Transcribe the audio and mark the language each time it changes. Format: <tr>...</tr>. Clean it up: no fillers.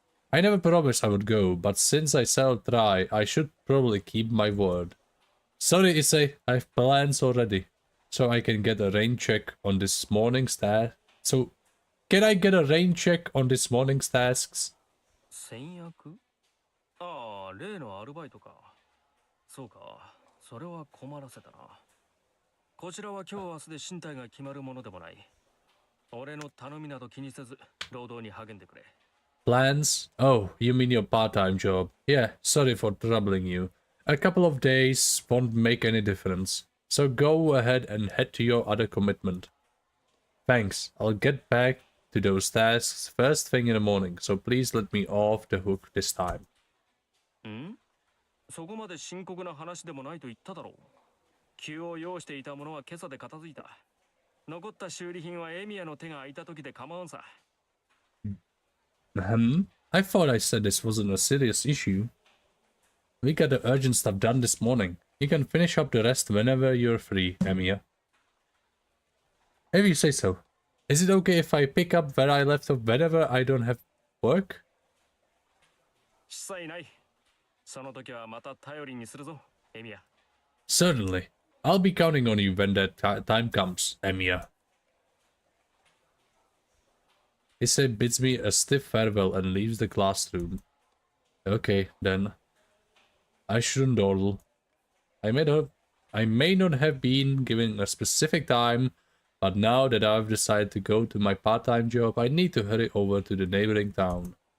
<en>I never promised I would go, but since I shall try, I should probably keep my word. Sorry, Issei, I have plans already. So I can get a rain check on this morning's task. So, can I get a rain check on this morning's tasks?</en> <ja>先約？ああ、例のアルバイトか。そうか、それは困らせたな。こちらは今日明日で身体が決まるものでもない。俺の頼みなど気にせず、労働に励んでくれ。</ja> <en>Plans? Oh, you mean your part-time job. Yeah, sorry for troubling you. A couple of days won't make any difference. So go ahead and head to your other commitment. Thanks, I'll get back to those tasks first thing in the morning, so please let me off the hook this time.</en> <ja>ん？そこまで深刻な話でもないと言っただろう。急を要していたものは今朝で片付いた。残った修理品はエミヤの手が空いた時で構わんさ。</ja> <en>I thought I said this wasn't a serious issue. We got the urgent stuff done this morning. You can finish up the rest whenever you're free, Emiya. If you say so. Is it okay if I pick up where I left off whenever I don't have work?</en> <ja>しさいない。その時はまた頼りにするぞ、エミヤ。</ja> <en>Certainly. I'll be counting on you when that time comes, Emiya. Issei bids me a stiff farewell and leaves the classroom. Okay, then. I shouldn't dawdle. I may not have been given a specific time, but now that I've decided to go to my part-time job, I need to hurry over to the neighboring town.</en>